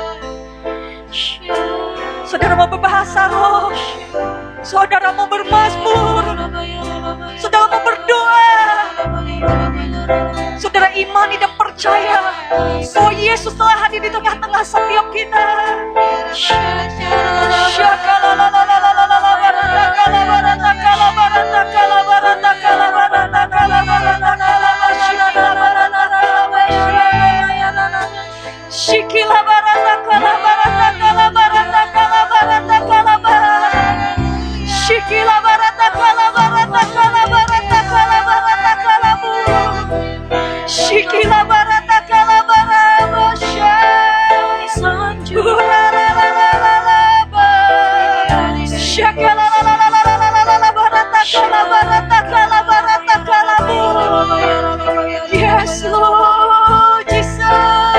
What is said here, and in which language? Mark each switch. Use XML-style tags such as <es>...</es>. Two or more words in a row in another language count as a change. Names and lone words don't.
<id>Saudara mau berbahasa roh. Saudara mau bermazmur. Saudara mau berdoa. Saudara imani dan percaya bahwa Yesus telah hadir di tengah-tengah setiap kita. Shikila barata kala barata kala barata kala barata kala barata. Shikila barata kala barata kala barata kala barata kala bu. Shikila barata kala barata shakura la la la la la ba. Shakala la la la la la la la la barata kala barata kala bu.</id> <en>Yes Lord Jesus.</en>